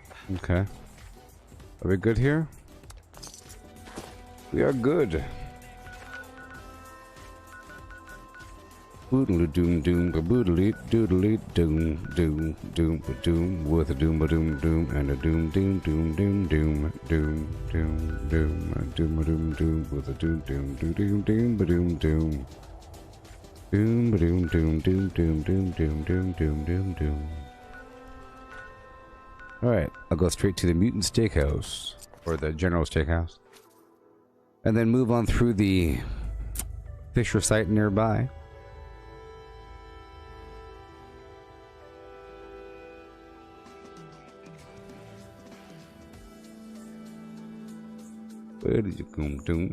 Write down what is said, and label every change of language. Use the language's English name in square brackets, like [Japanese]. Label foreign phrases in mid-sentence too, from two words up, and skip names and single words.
[English] Okay. Are we good here? We are good. Boodly doom doom boodly doodly doom doom doom doom with a doom doom doom and a doom doom doom doom doom doom doom doom doom doom doom with a doom doom doom doom doom doom doom doom doom doom doom doom doom doom doom doom doom doom. Alright, I'll go straight to the Mutant Steakhouse, or the General Steakhouse, and then move on through the Fisher site nearby. Where did you come doom?